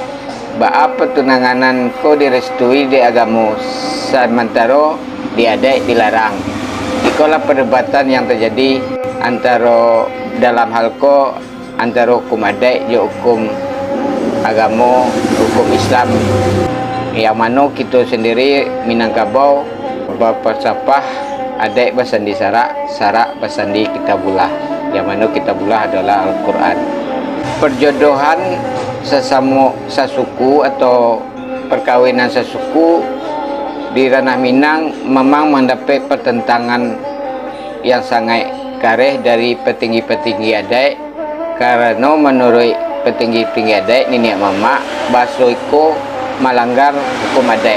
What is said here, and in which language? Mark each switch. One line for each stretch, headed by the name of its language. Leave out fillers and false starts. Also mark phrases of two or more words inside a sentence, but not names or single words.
Indonesian: Baap pertunanganan ko direstui di agama, sementara di adat dilarang. Itulah perdebatan yang terjadi antara dalam hal ko antara hukum adat dan hukum agama, hukum Islam, yang mana kita sendiri Minangkabau berpasapah
Minangkabau: adat bersandi sarak, sarak bersandi kitabullah,
Indonesian: yang mana kitabullah adalah Al-Quran. Perjodohan sesama sesuku atau perkawinan sesuku di ranah Minang memang mendapat pertentangan yang sangat kareh dari petinggi-petinggi adat, karena menurut petinggi-petinggi adat nenek mama
Minangkabau: baso iko
Indonesian: melanggar hukum adat.